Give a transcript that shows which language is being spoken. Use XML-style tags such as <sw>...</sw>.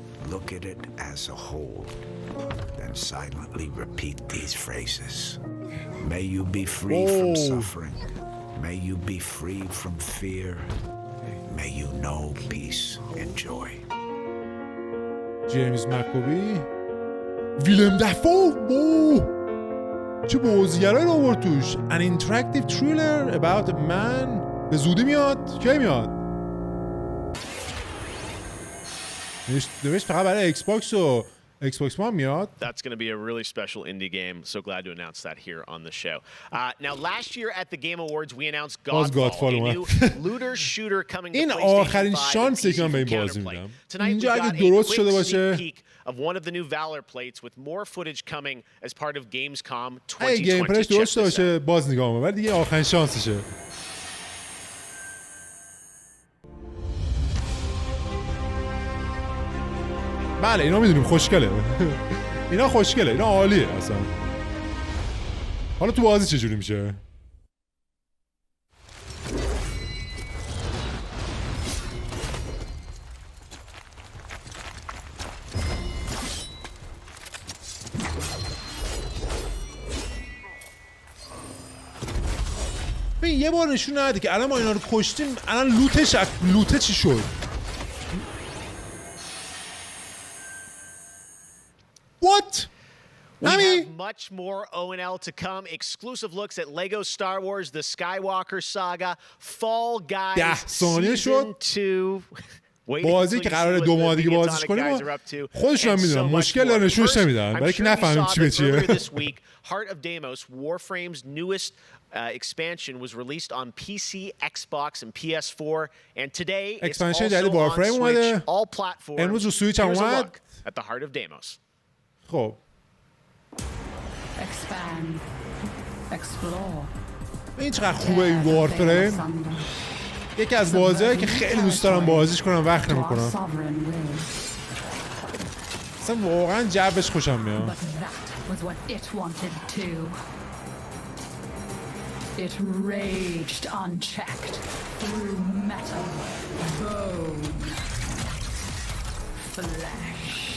<en>Look at it as a whole, then silently repeat these phrases. May you be free from suffering. May you be free from fear. May you know peace and joy.</en> <fa>جیمز مکوبی ویلم دفو چه بازیگرایی رو آورد توش.</fa> <en>An interactive thriller about a man.</en> <fa>به زودی میاد. کی میاد؟ نوشت فقط برای ایکس باکس و ایکس باکس ما میاد.</fa> <en>That's going to be a really special indie game. So glad to announce that here on the show. Now last year at the Game Awards we announced Godfall, a new looter shooter coming to PlayStation 5.</en> <fa>این آخرین شانسی که من به این بازی میدم. اینجا اگه درست شده باشه</fa> <en>of one of the new Valor plates with more footage coming as part of Gamescom 2020.</en> <fa>اگه گیم پلیش درست باشه باز نگاه می‌کنم ولی دیگه آخرین شانسشه. بله اینا میدونیم خوشگله. اینا خوشگله. اینا عالیه اصلا. حالا تو بازی چجوری میشه؟ ببین یه بار نشون نده که الان ما اینا رو کشتیم الان لوته چی شد؟</fa> <en>What? We have much more O&L to come. Exclusive looks at Lego Star Wars, The Skywalker Saga, Fall Guys Season 2.</en> <fa>بازی که قراره 2 ماه دیگه بازیش کنیم خودشون هم میدونن مشکل داره نشونش نمیدن برای که نفهمیم چی به چیه.</fa> <en>Heart of Deimos, Warframe's newest expansion was released on PC, Xbox, and PS4, and today it's also on Switch, all platforms.</en> <fa>امروز رو سویچ هم اومد.</fa> <en>At the Heart of Deimos.</en> <fa>خب.</fa> <en>Expand. Explore.</en> <fa>این چقدر خوبه این وارفریم. یکی از بازی‌هایی که خیلی دوست دارم بازیش کنم وقت نمی‌کنم. اصلا واقعا جبش خوشم میاد.</fa> <en>Was what it wanted to. It raged unchecked through metal, bone, flesh.</en>